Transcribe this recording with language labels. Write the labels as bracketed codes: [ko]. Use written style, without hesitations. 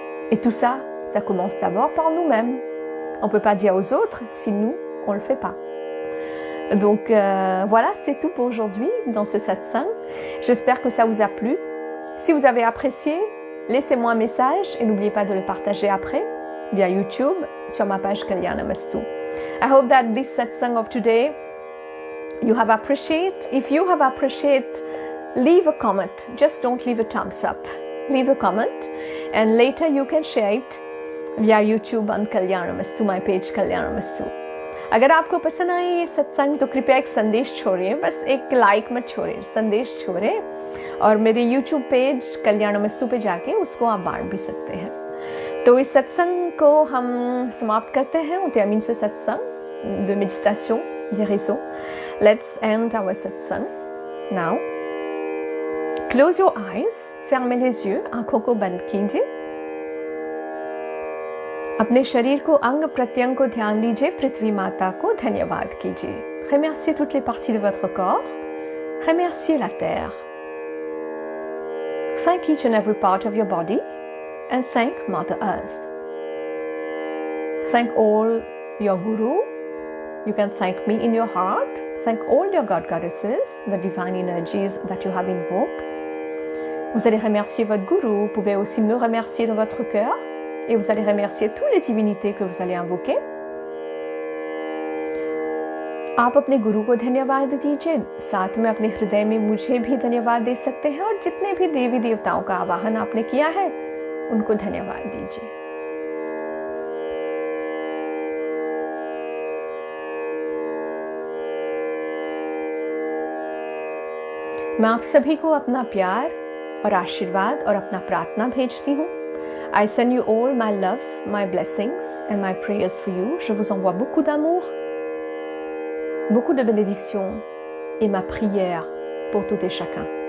[fr] Et tout ça, ça commence d'abord par nous-mêmes. On ne peut pas dire aux autres si nous, on ne le fait pas. Donc voilà, c'est tout pour aujourd'hui dans ce satsang. J'espère que ça vous a plu. Si vous avez apprécié, laissez-moi un message et n'oubliez pas de le partager après via YouTube sur ma page Kalyanamastu. [en] I hope that this satsang of today you have appreciated. If you have appreciated, leave a comment. Just don't leave a thumbs up. Leave a comment and later you can share it via YouTube on Kalyanamastu, my page Kalyanamastu. [hi] अगर आपको पसंद आए ये सत्संग तो कृपया एक संदेश छोड़िए, बस एक लाइक मत छोड़िए, संदेश छोड़े और मेरे YouTube पेज कल्याणमस्तु पे जाके उसको आप बांट भी सकते हैं। तो इस सत्संग को हम समाप्त करते हैं, [fr] on termine ce satsang de méditation, guérison. [en] Let's end our satsang now. Close your eyes, [fr] fermez les yeux, [hi] आंखों को बंद कीजिए। अपने शरीर को अंग प्रत्यंग को ध्यान दीजिए, पृथ्वी माता को धन्यवाद कीजिए। [fr] Remerciez toutes les parties de votre corps, remerciez la terre. [en] Thank each and every part of your body and thank Mother Earth. Thank all your guru. You can thank me in your heart. Thank all your God goddesses, the divine energies that you have invoked. [fr] Vous allez remercier votre gourou. Vous pouvez aussi me remercier dans votre cœur. Et vous allez remercier toutes les divinités que vous allez invoquer. [hi] आप अपने गुरु को धन्यवाद दीजिए, साथ में अपने हृदय में मुझे भी धन्यवाद दे सकते हैं और जितने भी देवी देवताओं का आवाहन आपने किया है उनको धन्यवाद दीजिए। मैं आप सभी को अपना प्यार और आशीर्वाद और अपना प्रार्थना भेजती हूँ। [en] I send you all my love, my blessings and my prayers for you. [fr] Je vous envoie beaucoup d'amour, beaucoup de bénédictions et ma prière pour tout et chacun.